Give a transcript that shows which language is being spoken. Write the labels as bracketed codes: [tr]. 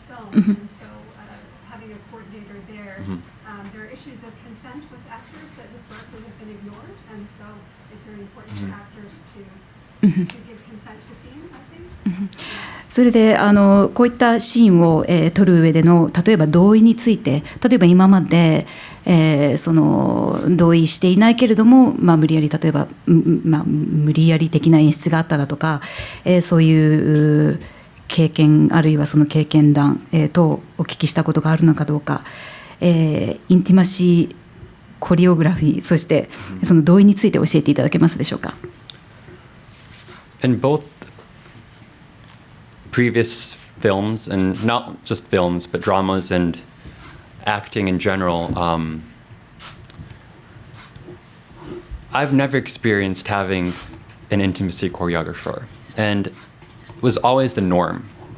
[en] And so having a coordinator there, there are issues of consent with actors that historically have been ignored, and so it's very important for actors to give consent to scene, I think. [ja] それでこういったシーンを、撮る上での例えば同意について、例えば今まで、その同意していないけれども、無理やり例えば、無理やり的な演出があっただとか、そういう経験あるいはその経験談、とお聞きしたことがあるのかどうか、インティマシーコリオグラフィーそしてその同意について教えていただけますでしょうか。 [en] In both previous films, and not just films, but dramas and acting in general, I've never experienced having an intimacy choreographer, and it was always the norm.